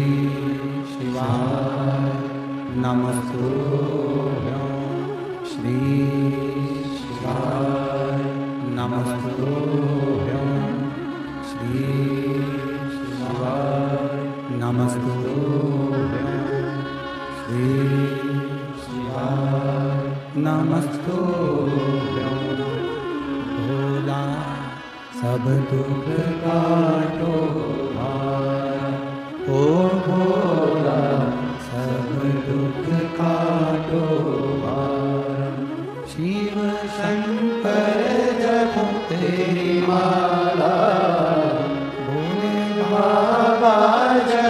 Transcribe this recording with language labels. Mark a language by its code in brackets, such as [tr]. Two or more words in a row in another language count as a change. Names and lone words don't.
[sa] शिवाय नमस्तुभ्यं, श्री शिवाय नमस्तुभ्यं, श्री शिवाय नमस्तुभ्यं, श्री शिवाय नमस्तुभ्यं। [hi] भोला सब दुख काटो भार, ओ भोला सब दुख काटो भार, शिव शंकर जप तेरी माला, भोले बाबा जप